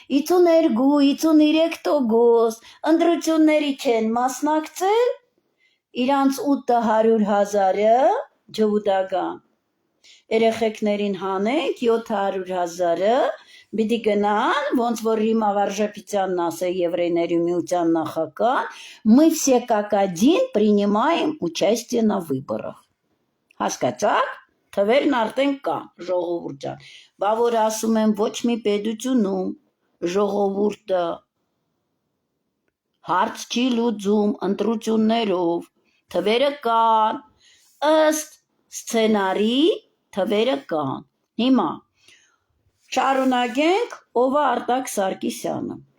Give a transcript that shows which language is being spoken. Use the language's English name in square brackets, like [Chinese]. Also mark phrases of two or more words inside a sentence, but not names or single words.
[Armenian] 52-53% ընտրությունների չեն մասնակցել, իրանց 800,000-ը ջհուդական, երեխեքներին հանենք 700,000-ը, պիտի գնան, ոնց որ Րիմա Վարժապետյանն ասե Եվրейների միության նախագահ, [Russian] мы все как один принимаем участие на выборах, [Armenian] հասկացաք? Թվերն արդեն կա, ժողովուրդ ջան, բա որ ասում եմ ոչ մի պետությունում ժողովուրդը հարց չի լուծում ընտրություններով, թվերը կան, ըստ սցենարի թվերը կան, հիմա շարունակենք ով է Արտակ Սարգսյանը,